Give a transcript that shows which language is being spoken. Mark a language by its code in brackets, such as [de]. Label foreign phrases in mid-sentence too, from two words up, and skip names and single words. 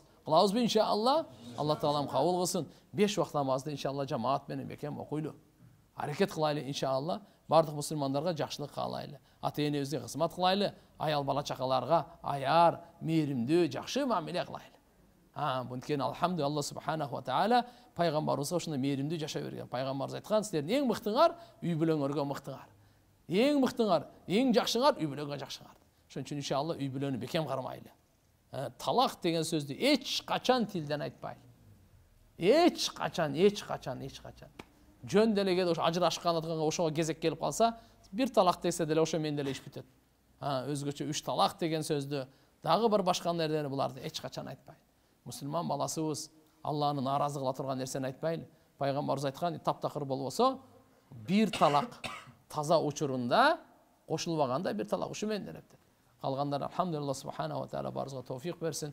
[ky] Кылабызбы иншалла? Алла таалам кабыл кылсын. 5 вакыт намазды иншалла жамаат менен бекем окуйлу. Аракет кылайлы иншалла. Бардык мусулмандарга жакшылык каалайлы. Ата-энебизге кызмат кылайлы. Аял бала чакаларга аяр, мээримдүү, жакшы мамиле кылайлы. Bunken [ar] الحمد لله الله سبحانه وتعالى [ky] пайгамбарыбызга ушундай мээримдүү жашай берген. Пайгамбарыбыз айткан: "Силердин эң мыктыңар үй бүлөңөргө мыктыңар. Эң мыктыңар, эң жакшыңар үй бүлөгө жакшыңар." Ошон үчүн иншалла үй бүлөнү бекем кармайлы. Талак деген сөздү эч качан тилден айтпайлы. Эч качан. Жөн делегеде ошо ажырашкан атканга ошого кезек келип калса, бир талак десе деле ошо менен деле иш бүтөт. Өзгөчө 3 талак деген сөздү, дагы бир башка нерселерди буларды эч качан айтпайлы. Мусулман баласыбыз Алланы наразы кыла турган нерсени айтпайлы. Пайгамбарыбыз айткан: "Таптакыр болбосо, бир талак таза учурунда кошулбаганда бир талак ушу менен" деп. Калгандар [ar] الحمد لله سبحانه وتعالى [ky] барыбызга товфик берсин.